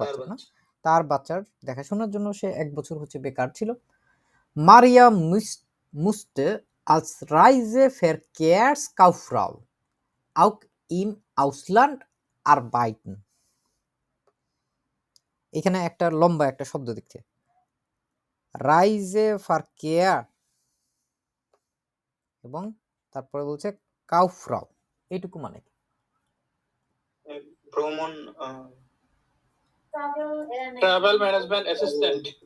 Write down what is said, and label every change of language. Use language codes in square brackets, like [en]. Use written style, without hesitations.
[bn] না, তার বাচ্চার দেখাশোনার জন্য সে 1 বছর বেকার ছিল। [de] মারিয়া মুসতে als Reiseverkehrskauffrau auch im Ausland arbeiten। [bn] এখানে একটা লম্বা একটা শব্দ দেখছে, রাইজেভারকেয়ার, এবং তারপরে বলছে কাউফ্রাউ। এইটুকু মানে ভ্রমণ, ট্রাভেল ম্যানেজমেন্ট অ্যাসিস্ট্যান্ট।